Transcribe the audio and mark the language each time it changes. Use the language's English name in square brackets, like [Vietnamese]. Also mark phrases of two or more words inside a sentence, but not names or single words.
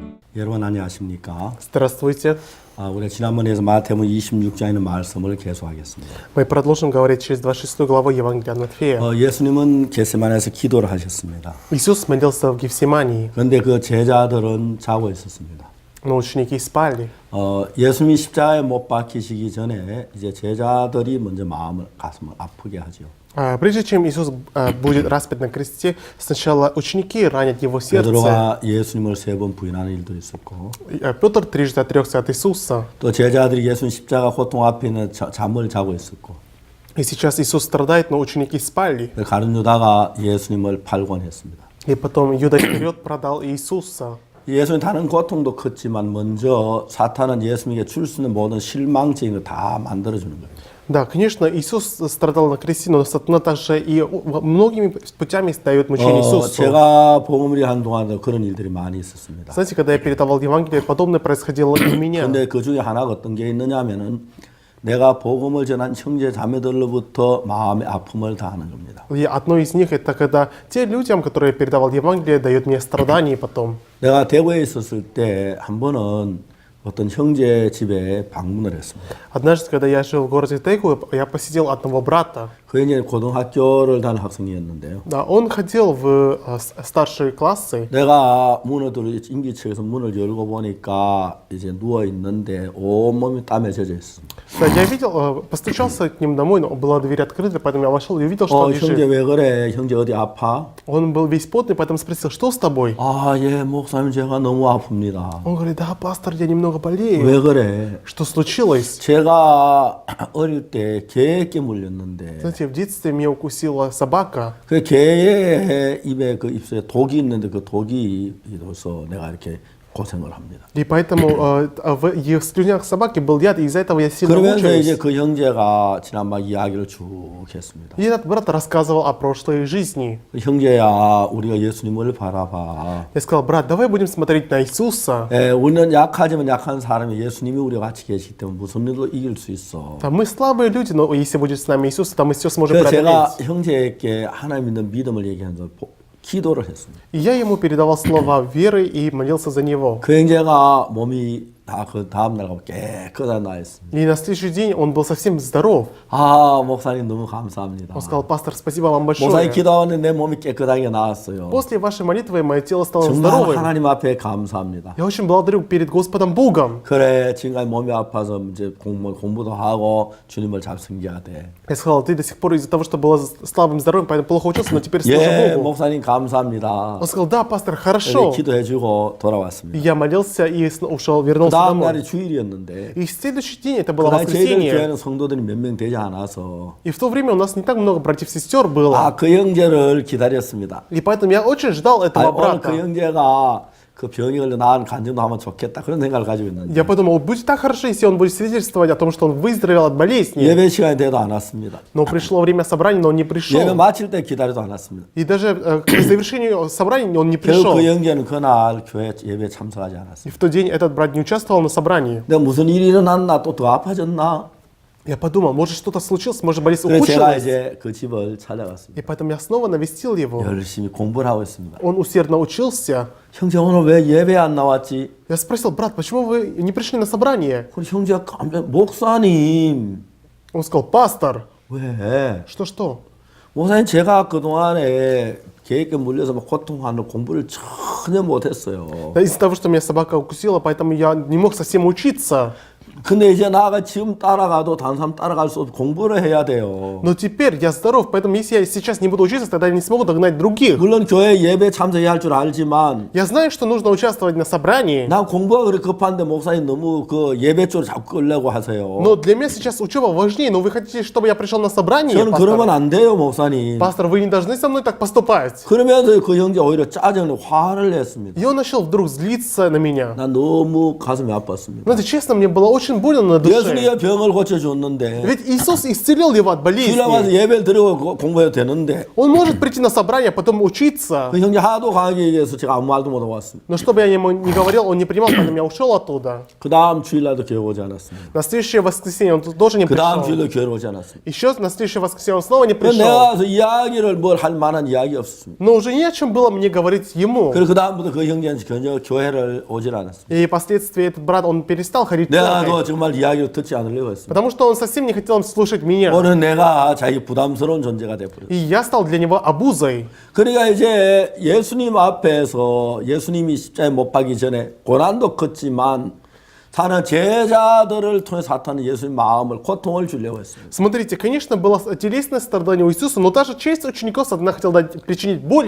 [Korean] 여러분 안녕하십니까? [Russian] Здравствуйте. [Korean] 우리 지난번에서 마태복음 26장에 있는 말씀을 계속하겠습니다. [Russian] Мы продолжим говорить через 26 главу Евангелия от Матфея. [Korean] 예수님은 겟세마네에서 기도를 하셨습니다. [Russian] Иисус молился в Гефсимании, [Korean] 그런데 그 제자들은 자고 있었습니다. [Russian] но ученики спали. [Korean] 예수님이 십자가에 못 박히시기 전에 이제 제자들이 먼저 가슴을 아프게 하죠. [Russian] Прежде чем Иисус будет распят на кресте, сначала ученики ранят его сердце. [Korean] 베드로가 예수님을 3번 부인하는 일도 있었고, [Russian] Петр трижды отрекся от Иисуса. [Korean] 또 제자들이 예수님 십자가 고통 앞에 있는 잠을 자고 있었고, [Russian] И сейчас Иисус страдает, но ученики спали. [Korean] 가룟 유다가 예수님을 팔권했습니다. [Russian] И потом Юда Искариот продал Иисуса. [Korean] 예수님 다른 고통도 컸지만 먼저 사탄은 예수님에게 줄 수 있는 모든 실망적인 걸 다 만들어주는 거예요. [Russian] Да, конечно, Иисус страдал на кресте, но Сатана также и многими путями дает мучение Иисусу. [Korean] 제가 복음을 한 동안도 그런 일들이 많이 있었습니다. [Russian] Знаете, когда я передавал Евангелие, подобное происходило и у меня. [Korean] 근데 그 중에 하나가 어떤 게 있느냐면은 내가 복음을 전한 형제 자매들로부터 마음의 아픔을 당하는 겁니다. [Russian] И одно из них это когда те людям, которые я передавал Евангелие, дают мне страдания потом. [Korean] 내가 대구에 있었을 때 한 번은 어떤 형제 집에 방문을 했습니다. [Russian] Однажды, когда я жил в городе Тайгу, я посетил одного брата. [Korean] 그 이제 고등학교를 다닌 학생이었는데요. [Russian] Да, он ходил в старшие классы. [Korean] 내가 문을 인기척에서 문을 열고 보니까 이제 누워 있는데 온 몸이 땀에 젖어 있습니다. [Russian] Да, я видел, постучался к ним домой, но была дверь открыта, поэтому я вошел и увидел, что он [Korean] 형제 [Russian] лежит. [Korean] 왜 그래? 형제 어디 아파? [Russian] Он был весь потный, поэтому спросил, что с тобой? [Korean] 예, 목사님 제가 너무 아픕니다. [Russian] Он говорит, да, пастор, я немного болею. [Korean] 왜 그래? [Russian] Что случилось? [Korean] 제가 어릴 때 개에게 물렸는데 [Russian] Знаете, в детстве меня укусила собака. [Korean] 그 개의 입에 그 입술에 독이 있는데 그 독이 있어서 내가 이렇게 고생을 합니다. [Russian] И поэтому в их слюнях собаки был яд, и из-за этого я сильно [Korean] 그러면서 이제 [Russian] мучаюсь. [Korean] 그 형제가 지난 막 이야기를 쭉 했습니다. [Russian] И этот брат рассказывал о прошлой жизни. [Korean] 형제야, 우리가 예수님을 바라봐. [Russian] Я сказал, брат, давай будем смотреть на Иисуса. [Korean] 우리는 약하지만 약한 사람이 예수님이 우리와 같이 계시기 때문에 무슨 일도 이길 수 있어. [Russian] Да, мы слабые люди, но если будет с нами Иисус, то мы все сможем [Korean] 그래서 제가 [Russian] преодолеть. [Korean] 형제에게 하나님 있는 믿음을 얘기하면서 기도를 했습니다. [Russian] И я ему передавал слова веры и молился за него. [Korean] 그 형제가 몸이 다 그 다음 날 가면 깨끗하게 나 있습니다. [Russian] И на следующий день он был совсем здоров. [Korean] 목사님 너무 감사합니다. [Russian] Он сказал, пастор, спасибо вам [Korean] 목사님 [Russian] большое. [Korean] 기도하는데 내 몸이 깨끗하게 나았어요. [Russian] После вашей молитвы мое тело стало [Korean] 정말 [Russian] здоровым. [Korean] 하나님 앞에 감사합니다. [Russian] Я очень благодарю перед Господом Богом. [Korean] 그래, 지금까지 몸이 아파서 이제 공부도 하고 주님을 잘 섬겨야 돼. [Russian] Я сказал, ты до сих пор из-за того, что был слабым здоровьем, поэтому плохо учился, но теперь служи Богу. [Korean] 목사님 감사합니다. [Russian] Он сказал, да, пастор, [Korean] 이렇게 [Russian] хорошо. [Korean] 기도해주고 [Russian] И [Korean] 돌아왔습니다. [Russian] я молился и ушел, [Korean] 그 [Russian] вернулся [Korean] 다음 [Russian] домой. [Korean] 날이 주일이었는데 [Russian] И в следующий день, это было [Korean] 그날 저희들 [Russian] воскресенье, [Korean] 교회는 성도들이 몇 명 되지 않아서 [Russian] и в то время у нас не так много братьев-сестер было. [Korean] 그 형제를 기다렸습니다. [Russian] И поэтому я очень ждал этого [Korean] 오늘 그 [Russian] брата. [Korean] 형제가 그 병이 걸려 나은 간증도 하면 좋겠다 그런 생각을 가지고 있는데 [Russian] Я подумал, будет так хорошо, если он будет свидетельствовать о том, что он выздоровел от болезни. [Korean] 예배 시간이 돼도 안 왔습니다. [Russian] Но пришло время собрания, но он не [Korean] 예배 [Russian] пришел. [Korean] 마칠 때 기다려도 안 왔습니다. [Russian] И даже к завершению собрания он не [Korean] 결국 [Russian] пришел. [Korean] 그 형제는 그날 교회 예배에 참석하지 [Russian] И [Korean] 않았습니다. [Russian] в тот день этот брат не участвовал на собрании. [Korean] 내가 무슨 일이 일어났나 또 더 아파졌나? [Russian] Я подумал, может что-то случилось, может болезнь [Korean] 그래서 제가 [Russian] ухудшилась. [Korean] 이제 그 집을 찾아갔습니다. [Russian] И поэтому я снова навестил его. [Korean] 열심히 공부를 하고 있습니다. [Russian] Он усердно учился. [Korean] 형제 오늘 왜 예배 안 나왔지? [Russian] Я спросил, брат, почему вы не пришли на собрание? [Korean] 그럼 형제가 깜짝 목사님 [Russian] Он сказал, пастор, [Korean] 왜? [Russian] что? [Korean] 목사님 제가 그동안에 계획에 물려서 막 고통하는 공부를 전혀 못했어요. [Russian] Да, из-за того, что меня собака укусила, поэтому я не мог совсем учиться. [Korean] 근데 이제 나가 지금 따라가도 다른 사람 따라갈 수 없고 공부를 해야 돼요. [Russian] Но теперь я здоров, поэтому если я сейчас не буду учиться, тогда я не смогу догнать других. [Korean] 물론 교회 예배 참석해야 할 줄 알지만 [Russian] Я знаю, что нужно участвовать на собрании, [Korean] 난 공부가 그렇게 급한데 목사님 너무 그 예배 쪽으로 자꾸 끌려고 하세요. [Russian] но для меня сейчас учеба важнее. Но вы хотите, чтобы я пришел на собрание? [Korean] 저는 그러면 [Russian] Пастор, [Korean] 안 돼요, 목사님. [Russian] Пастор, вы не должны со мной так поступать. [Korean] 그러면서 그 형제 오히려 짜증을 화를 냈습니다. [Russian] И он начал вдруг злиться на меня. [Korean] 난 너무 가슴이 아팠습니다. [Russian] Знаете, честно, мне было очень очень больно на душе. [Korean] 예수님이 병을 고쳐줬는데 [Russian] Ведь Иисус исцелил его от [Korean] 주일 와서 [Russian] болезни. [Korean] 예배를 드리고 공부해도 되는데 [Russian] Он может прийти на собрание, потом учиться. [Korean] 그 형제 하도 강하게 얘기해서 제가 아무 말도 못하고 왔습니다. [Russian] Но что бы я ему не говорил, он не принимал, поэтому я ушел оттуда. [Korean] 그 다음 주일날도 교회 오지 않았습니다. [Russian] На следующее воскресенье он тоже не [Korean] 그 다음 [Russian] пришел. [Korean] 주일도 교회 오지 않았습니다. [Russian] Еще на следующее воскресенье он снова не [Korean] 그래서 [Russian] пришел. [Korean] 내가 가서 이야기를 뭘 할 만한 이야기 없었습니다. [Russian] Но уже не о чем было мне говорить ему. [Korean] 그리고 그 다음부터 그 형제는 전혀 교회를 오질 않았습니다. [Russian] И впоследствии этот брат, он перестал ходить в [Korean] 내가 [Russian] церковь. [Korean] 또 정말 이야기를 듣지 않으려고 했습니다. [Russian] Потому что он совсем не хотел слушать меня. [Korean] 오늘 내가 자기 부담스러운 존재가 돼버렸어요. [Russian] И я стал для него обузой. [Korean] 그러니까 이제 예수님 앞에서 예수님이 십자가에 못 박기 전에 고난도 컸지만 사는 제자들을 통해 사탄은 예수님 마음을 고통을 주려고 했습니다. [Russian] Смотрите, конечно, было телесное страдание у Иисуса, но даже часть учеников сатана хотел причинить боль